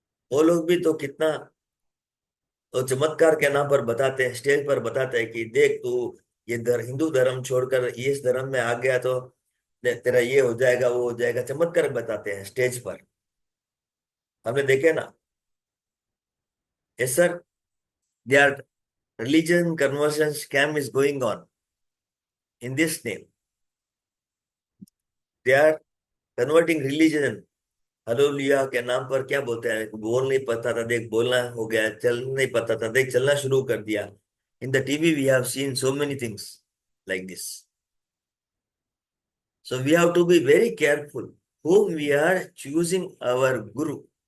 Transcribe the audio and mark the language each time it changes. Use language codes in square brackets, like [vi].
[hi] वो लोग भी तो कितना तो चमत्कार के नाम पर बताते हैं, स्टेज पर बताते हैं कि देख तू ये हिंदू धर्म छोड़कर इस धर्म में आ गया तो तेरा ये हो जाएगा वो हो जाएगा, चमत्कार बताते हैं स्टेज पर। हमने देखे ना। [en] Yes sir, they are religion conversion scam is going on in this name. They are converting religion। [hi] Hallelujah के नाम पर क्या बोलते हैं, बोल नहीं पता था देख बोलना हो गया, चल नहीं पता था देख चलना शुरू कर दिया। [en] In the TV we have seen so many things like this। So we have to be very careful whom we are choosing our guru।